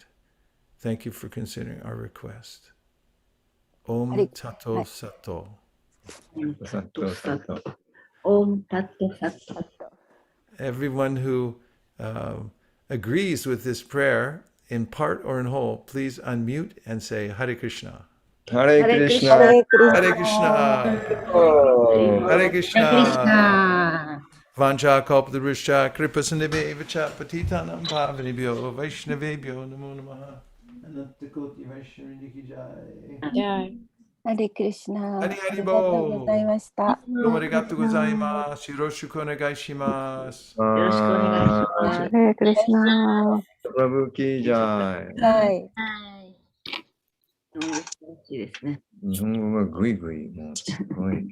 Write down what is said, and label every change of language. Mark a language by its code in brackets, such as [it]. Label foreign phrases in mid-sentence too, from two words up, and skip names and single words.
[en] Thank you for considering our request. [sa] Om Tato Sato. Om Tato Sato. [en] Everyone who agrees with this prayer, in part or in whole, please unmute and say Hare Krishna. [sa] Hare Krishna. Hare Hare Krishna. Hare Krishna. Vancha kalpataruscha kripasandhave evacha patitanam pavanebhyo vaishnavebhyo namo namaha. [te] Anantakoti Vaishnavindiki Jai. Jai. [ja] ハレクリシナ。ハリハリありがとうございました。どうもありがとうございます。よろしくお願いします。よろしくお願いします。ハレクリシナ。プラブキージャイ。はい。はい。素晴らしいですね。日本語がぐいぐい、もうすごい。